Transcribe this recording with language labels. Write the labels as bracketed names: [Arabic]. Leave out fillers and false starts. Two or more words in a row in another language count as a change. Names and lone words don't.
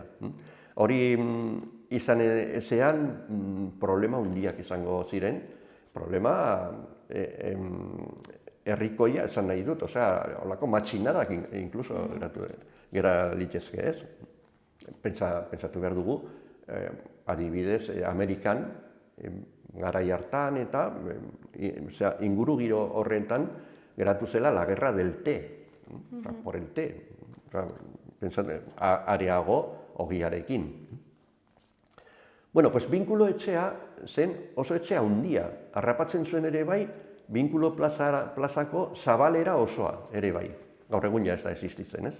[Basque] Hori izan ezean problema handiak izango ziren, problema herrikoia esan nahi dut, holako matxinadak inkluso gera litzezke, ez? Pentsatu behar dugu, adibidez, Amerikan, garai hartan eta ingurugiro horretan geratu zela [Spanish] la guerra del té, por el té, [Basque] areago ogiarekin. [Spanish] Bueno, pues [Basque] binkulo etxea zen oso etxea handia, harrapatzen zuen ere bai, binkulo plazako zabalera osoa ere bai, gaur egun ja ez da existitzen, ez?